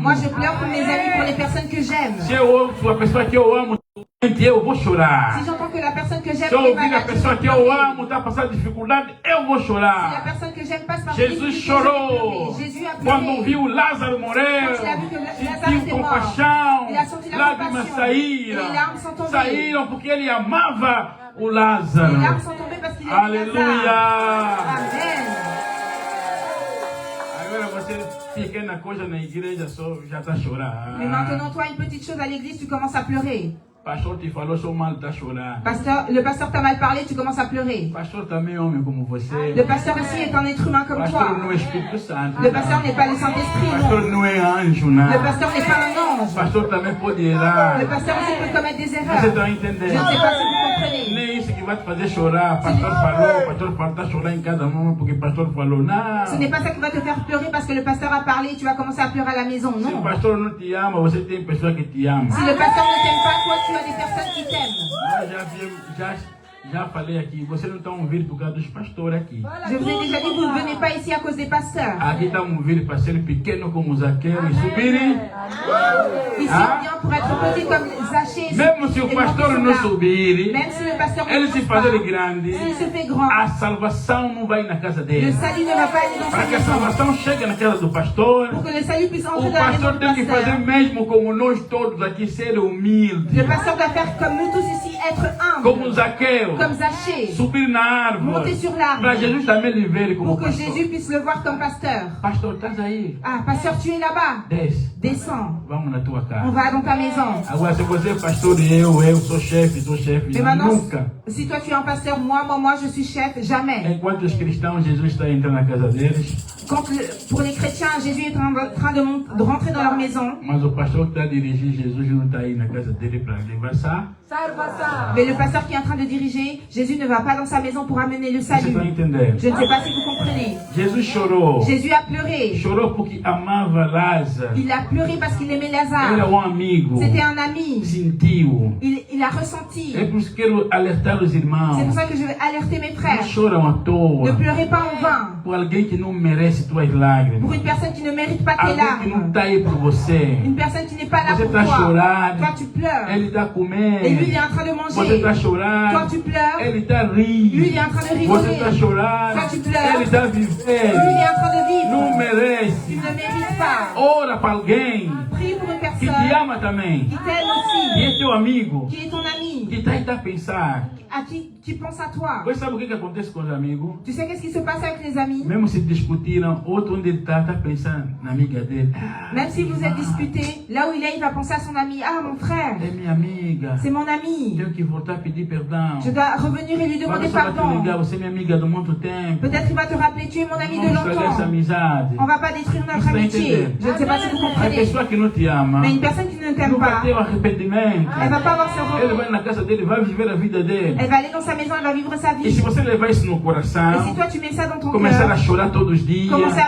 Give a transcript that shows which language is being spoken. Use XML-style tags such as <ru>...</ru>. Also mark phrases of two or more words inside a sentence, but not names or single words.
<fr>Moi, je pleure pour mes amis, pour les personnes que j'aime.</fr> <pt>Se eu ouço a pessoa que eu amo, eu vou chorar.</pt> <fr>Si j'entends que la personne que j'aime</fr> <pt>Se eu</pt> <fr>est</fr> <pt>ouvir a</pt> <fr>malade, je</fr> <pt>pessoa</pt> <fr>vais</fr> <pt>que eu</pt> <fr>pleurer.</fr> <pt>amo está passando dificuldade, eu vou</pt> <fr>Si la</fr> <pt>chorar.</pt> <fr>personne que j'aime passe par des</fr> <pt>Jesus</pt> <fr>difficultés, je vais</fr> <pt>chorou.</pt> <fr>pleurer. Jésus a</fr> <pt>Quando</pt> <fr>pleuré.</fr> <pt>viu Lázaro morrer,</pt> <fr>Quand il a vu que Lazare</fr> <pt>sentiu</pt> <fr>était mort,</fr> <pt>compaixão,</pt> <fr>il a senti la</fr> <pt>lágrimas</pt> <fr>compassion.</fr> <pt>saíram.</pt> <fr>Et les larmes sont tombées.</fr> <pt>Saíram porque ele amava o Lázaro.</pt> <fr>Les larmes sont tombées parce qu'il est</fr> <pt>Aleluia.</pt> <fr>Amen.</fr> <pt>Agora você pequena coisa na igreja só já está chorando.</pt> <fr>Mais maintenant, toi, une petite chose à l'église, tu commences à pleurer.</fr> <pt>Pastor te falou só mal, está chorando.</pt> <fr>Le pasteur t'a mal parlé, tu commences à pleurer.</fr> <pt>Pastor também é homem como você.</pt> <fr>Le pasteur aussi est un être humain comme</fr> <pt>Pastor</pt> <fr>toi.</fr> <pt>não é Espírito Santo.</pt> <fr>Le pasteur n'est pas le Saint-Esprit,</fr> <pt>Pastor</pt> <fr>non.</fr> <pt>não é anjo, não.</pt> <fr>Le pasteur n'est pas un ange.</fr> <pt>Pastor também pode errar.</pt> <fr>Le pasteur aussi peut commettre des</fr> <pt>Você</pt> <fr>erreurs.</fr> <pt>está</pt> <fr>Je</fr> <pt>entendendo?</pt> <fr>ne sais pas si vous comprenez.</fr> <pt>Nem isso que vai te fazer chorar. Pastor falou, está chorando em cada momento porque o pastor falou. Não.</pt> <fr>Ce n'est pas ça qui va te faire pleurer parce que le pasteur a parlé et tu vas commencer à pleurer à la maison.</fr> <pt>Se o</pt> <fr>Non.</fr> <pt>pastor não te ama, você tem pessoa que te ama.</pt> <fr>Si le pasteur ne t'aime pas, toi, tu as des personnes qui t'aiment.</fr> <pt>Nós Já falei aqui, vocês não estão vindo por causa dos pastores aqui.</pt> <fr>Je vous ai déjà dit, vous ne venez pas ici à cause des pasteurs.</fr> <pt>Aqui estamos vindo para ser pequeno como Zaqueu e subirem.</pt> <fr>Ici, on vient pour être petit comme Zachée.</fr> <pt>Mesmo se o pastor não subir,</pt> <fr>Même si le pasteur</fr> <pt>ele</pt> <fr>ne</fr> <pt>se</pt> <fr>monte pas,</fr> <pt>fazer grande,</pt> <fr>s'il se fait grand,</fr> <pt>a salvação não vai na casa</pt> <fr>le</fr> <pt>dele.</pt> <fr>salut ne va pas aller dans</fr> <pt>Para</pt> <fr>sa</fr> <pt>que a</pt> <fr>maison.</fr> <pt>salvação chegue na casa do pastor,</pt> <fr>Pour que le salut puisse entrer</fr> <pt>o</pt> <fr>dans la maison</fr> <pt>pastor</pt> <fr>du</fr> <pt>tem que fazer</pt> <fr>pasteur,</fr> <pt>mesmo como nós todos aqui, ser humilde.</pt> <fr>le pasteur doit faire comme nous tous ici, être</fr> <pt>Como</pt> <fr>humble,</fr> <pt>Zaqueu,</pt> <fr>comme Zachée,</fr> <pt>subir na árvore.</pt> <fr>monter sur l'arbre,</fr> <pt>Para Jesus também lhe ver como</pt> <fr>pour que</fr> <pt>pastor.</pt> <fr>Jésus puisse le voir comme pasteur.</fr> <pt>Pastor, estás aí?</pt> <fr>Ah, pasteur, tu es là-bas.</fr> <pt>Desce,</pt> <fr>Descends.</fr> <pt>vamos na tua</pt> <fr>On</fr> <pt>casa.</pt> <fr>va dans ta maison.</fr> <pt>Agora, se você é pastor e eu sou chefe,</pt> <fr>Mais maintenant,</fr> <pt>nunca.</pt> <fr>si toi tu es un pasteur, moi je suis chef, jamais.</fr> <pt>Enquanto os cristãos, Jesus está entrando na casa deles,</pt> <fr>Pour les chrétiens, Jésus est en train de rentrer dans leur maison.</fr> <pt>mas o pastor que está a dirigir Jesus não está aí na casa dele para levar ça.</pt> <fr>Mais le pasteur qui est en train de diriger, Jésus ne va pas dans sa maison pour amener le</fr> <pt>Você</pt> <fr>salut.</fr> <pt>está entendendo?</pt> <fr>Je ne sais pas si vous comprenez.</fr> <pt>Jesus chorou.</pt> <fr>Jésus a pleuré.</fr> <pt>Chorou porque amava Lázaro.</pt> <fr>Il a pleuré parce qu'il aimait</fr> <pt>Era</pt> <fr>Lazare.</fr> <pt>amigo.</pt> <fr>C'était un ami.</fr> <pt>Sentiu.</pt> <fr>Il a ressenti.</fr> <pt>É por isso que quero alertar os</pt> <fr>C'est</fr> <pt>irmãos.</pt> <fr>pour ça que je veux alerter mes</fr> <pt>Não</pt> <fr>frères.</fr> <pt>choram à</pt> <fr>Ne</fr> <pt>toa.</pt> <fr>pleurez pas en vain.</fr> <pt>Por alguém que não merece tuas lágrimas.</pt> <fr>Pour une personne qui ne mérite pas tes</fr> <pt>Alguém que não</pt> <fr>larmes.</fr> <pt>está aí por você.</pt> <fr>Une personne qui n'est pas là</fr> <pt>Você</pt> <fr>pour</fr> <pt>está</pt> <fr>toi.</fr> <pt>chorando.</pt> <fr>Toi tu pleures.</fr> <pt>Ele está</pt> <fr>Et lui il</fr> <pt>comendo.</pt> <fr>est en train de</fr> <pt>Você</pt> <fr>manger.</fr> <pt>está</pt> <fr>Toi</fr> <pt>chorando.</pt> <fr>tu pleures.</fr> <pt>Ele está</pt> <fr>Lui il est</fr> <pt>rindo.</pt> <fr>en train de</fr> <pt>Você</pt> <fr>rigoler.</fr> <pt>está chorando.</pt> <fr>Toi, tu pleures.</fr> <pt>Ele está</pt> <fr>Lui il</fr> <pt>vivendo.</pt> <fr>est en train de vivre.</fr> <pt>Não</pt> <fr>Tu</fr> <pt>merece.</pt> <fr>ne mérites pas.</fr> <pt>Ora para alguém</pt> <fr>Prie pour une</fr> <pt>que te</pt> <fr>personne</fr> <pt>ama também.</pt> <fr>qui t'aime</fr> <pt>Que</pt> <fr>aussi.</fr> <pt>é teu amigo.</pt> <fr>Qui est ton ami.</fr> <pt>Que está aí a pensar.</pt> <fr>À qui pense à toi.</fr> <pt>Você sabe o que acontece com os amigos?</pt> <fr>Tu sais qu'est-ce qui se passe avec les amis?</fr> <pt>Mesmo se discutiram, outro onde ele está pensando na amiga dele.</pt> <fr>Même si vous êtes disputés, là où il est, il va penser à son ami. Ah, mon frère,</fr> <pt>É minha amiga.</pt> <fr>c'est mon ami.</fr> <pt>Tenho que voltar a pedir perdão.</pt> <fr>Je dois revenir et lui</fr> <pt>Quando</pt> <fr>demander</fr> <pt>só vai te ligar,</pt> <fr>pardon.</fr> <pt>você é minha amiga de muito tempo.</pt> <fr>Peut-être il va te rappeler, tu es mon ami de</fr> <pt>Vamos estragar essa</pt> <fr>longtemps.</fr> <pt>amizade.</pt> <fr>On va pas détruire notre Vous amitié. entendez? Je ne sais pas si vous</fr> <pt>A</pt> <fr>comprenez.</fr> <pt>pessoa que não te ama,</pt> <fr>Mais une personne qui ne t'aime</fr> <pt>não vai</pt> <fr>pas,</fr> <pt>ter o arrependimento.</pt> <fr>elle va pas avoir ce</fr> <pt>Ele</pt> <fr>repos.</fr> <pt>vai na casa dele, vai viver a vida dele.</pt> <fr>Elle va aller dans sa maison, elle va vivre sa</fr> <pt>E se</pt> <fr>vie.</fr> <pt>você levar isso no</pt> <fr>Et si</fr> <pt>coração,</pt> <fr>toi tu mets ça dans ton</fr> <pt>começar a</pt> <fr>cœur,</fr> <pt>chorar todos os dias,</pt>